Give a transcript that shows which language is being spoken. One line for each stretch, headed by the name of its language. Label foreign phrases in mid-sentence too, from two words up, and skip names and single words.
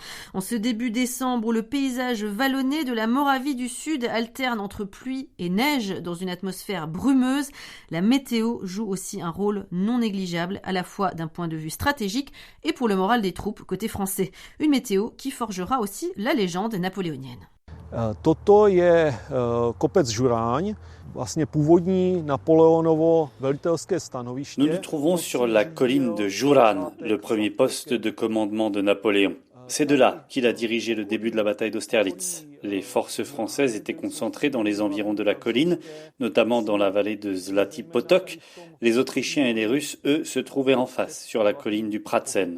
French: En ce début décembre où le paysage vallonné de la Moravie du Sud alterne entre pluie et neige dans une atmosphère brumeuse, la météo joue aussi un rôle non négligeable à la fois d'un point de vue stratégique et pour le moral des troupes côté français. Une météo qui forgera aussi la légende napoléonienne.
Czech: Toto je kopec Žuráň, vlastně původní Napoleonovo velitelské stanoviště.
French: Nous nous trouvons sur la colline de Juran, le premier poste de commandement de Napoléon. C'est de là qu'il a dirigé le début de la bataille d'Austerlitz. Les forces françaises étaient concentrées dans les environs de la colline, notamment dans la vallée de Zlatý potok. Les Autrichiens et les Russes, eux, se trouvaient en face, sur la colline du Pratzen.